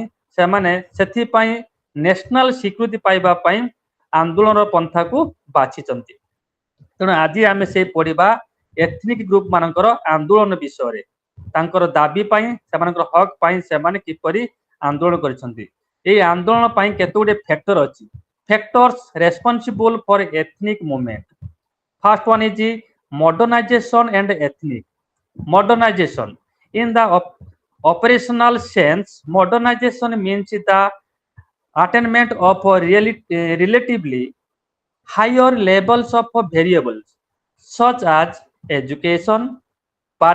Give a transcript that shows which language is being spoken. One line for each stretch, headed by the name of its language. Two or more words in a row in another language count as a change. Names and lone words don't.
Odia: ସେମାନେ ସେଥିପାଇଁ ନ୍ୟାସନାଲ ସ୍ୱୀକୃତି ପାଇବା ପାଇଁ ଆନ୍ଦୋଳନର ପନ୍ଥାକୁ ବାଛିଛନ୍ତି ତେଣୁ ଆଜି ଆମେ ସେ ପଢିବା
English: ethnic group
Odia: ମାନଙ୍କର ଆନ୍ଦୋଳନ ବିଷୟରେ ତାଙ୍କର ଦାବି ପାଇଁ ସେମାନଙ୍କର ହକ୍ ପାଇଁ ସେମାନେ କିପରି ଆନ୍ଦୋଳନ କରିଛନ୍ତି ଏହି ଆନ୍ଦୋଳନ ପାଇଁ କେତେଗୁଡିଏ ଫ୍ୟାକ୍ଟର ଅଛି
English: factors responsible for ethnic movement first one ଇଜ modernization and ethnic modernization in the operational sense modernization means the attainment of relatively higher levels of variables such as education per